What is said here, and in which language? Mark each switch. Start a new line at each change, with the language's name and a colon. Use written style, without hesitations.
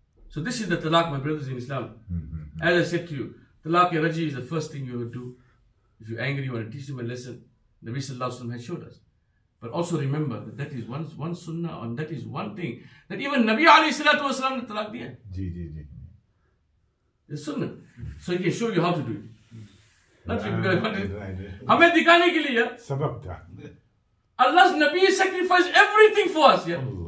English: So this is the talaq, my brothers in Islam. As I said to you, talaq raji is the first thing you would do. If you're angry, you want to teach them a lesson. The Nabi Sallallahu Alaihi Wasallam has showed us. But also remember that that is one sunnah, and that is one thing that even Nabi Alayhi Salatu Wasallam
Hindi: ne talaq diya.
English: It's sunnah. So he can show you how to do it. Not because
Hindi: हमें दिखाने के लिए सबक था.
English: Allah's Nabi sacrificed everything for us. Yeah?